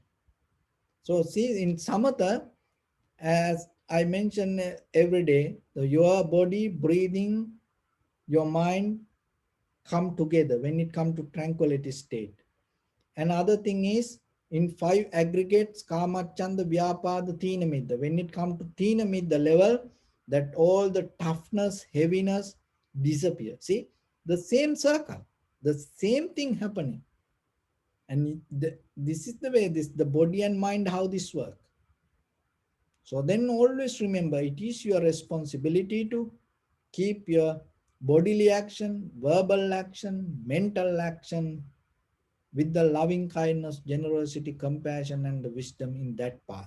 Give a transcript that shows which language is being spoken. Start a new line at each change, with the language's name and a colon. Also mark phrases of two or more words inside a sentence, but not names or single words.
English: So see, in samatha, as I mention every day, your body, breathing, your mind come together when it come to tranquility state. Another thing is, in five aggregates,
Pali: kama, chanda, vyapada, thinamidda.
English: When it comes to thinamidda level, that all the toughness, heaviness disappear. See, the same circle, the same thing happening. And this is the way, this the body and mind, how this work. So then always remember, it is your responsibility to keep your bodily action, verbal action, mental action with the loving kindness, generosity, compassion, and the wisdom in that path.